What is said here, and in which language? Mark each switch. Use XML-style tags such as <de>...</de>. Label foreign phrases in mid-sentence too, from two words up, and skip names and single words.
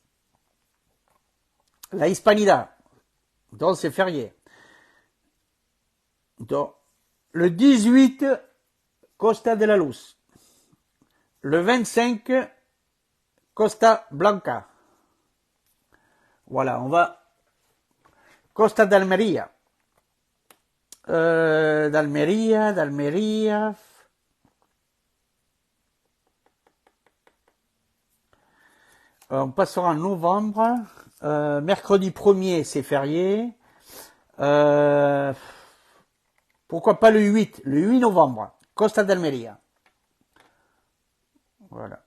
<fr>La Hispanidad, donc c'est férié. Donc, le 18, Costa de la Luz. Le 25, Costa Blanca. Voilà, on va... Costa d'Almeria. D'Almeria. On passera en novembre. Mercredi 1er, c'est férié. Pourquoi pas le 8? Le 8 novembre. Costa d'Almeria. Voilà.</fr>